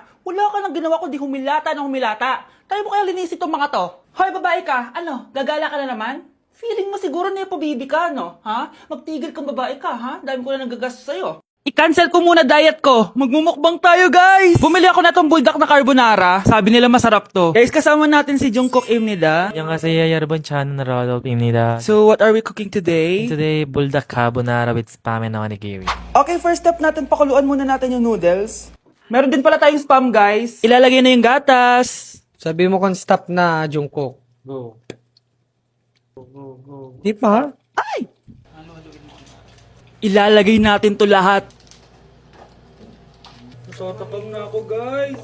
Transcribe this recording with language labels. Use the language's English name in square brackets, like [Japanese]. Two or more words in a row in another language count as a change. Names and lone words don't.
[Filipino] Wala ka nang ginawa kundi humilata ng humilata. Tayo mo kaya linisin itong mga to. Hoy, babae ka. Ano, gagala ka na naman? Feeling mo siguro na yung pabibi ka, no? Ha? Magtigil kang babae ka, ha? Dahil ko na nagagastos sa'yo. I-cancel ko muna diet ko. Magmumukbang tayo, guys! Bumili ako na tong buldak na carbonara. Sabi nila masarap to. Guys, kasama natin si Jungkook Imnida. [Korean] 안녕하세요 여러분 저는 러브입니다. [English] So, what are we cooking today? Today buldak carbonara with spam and onigiri. [Filipino] Okay, [English] first step [Filipino] natin, pakuluan muna natin yung noodles. Meron din pala tayong spam, guys. Ilalagay na yung gatas. Sabi mo kung stop na, Jungkook. Go. Di pa? Ilalagay natin to lahat. Natatakam na ako, guys.